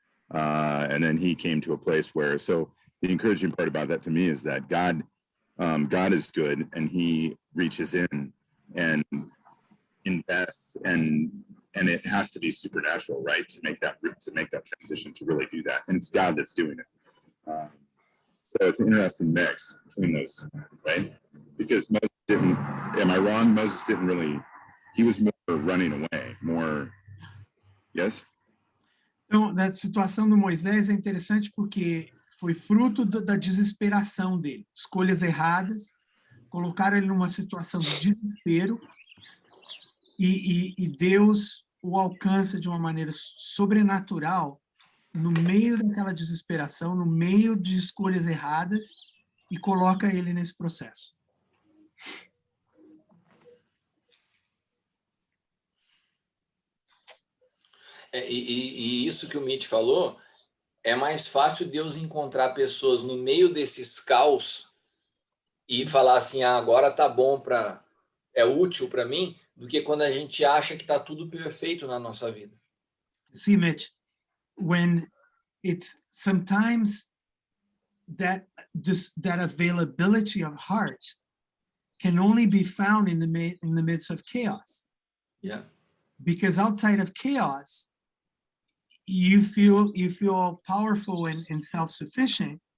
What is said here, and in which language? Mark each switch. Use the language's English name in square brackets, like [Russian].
[English] And then he came to a place where, so the encouraging part about that to me is that God is good, and he reaches in and invests, and it has to be supernatural, right, to make that transition, to really do that, and it's God that's doing it. So it's an interesting mix between those, right? Because Moses didn't, am I wrong? Moses didn't really, he was more running away, more, yes? [Portuguese] Então, a situação do Moisés é interessante porque foi fruto da desesperação dele. Escolhas erradas colocaram ele numa situação de desespero e Deus o alcança de uma maneira sobrenatural no meio daquela desesperação, no meio de escolhas erradas, e coloca ele nesse processo. E isso que o Mitch falou, é mais fácil Deus encontrar pessoas no meio desses caos e falar assim, agora tá bom, é útil para mim, do que quando a gente acha que tá tudo perfeito na nossa vida. [English] See, Mitch, when it's sometimes that availability of heart can only be found in the midst of chaos. Yeah. Because outside of chaos, you feel powerful and self-sufficient.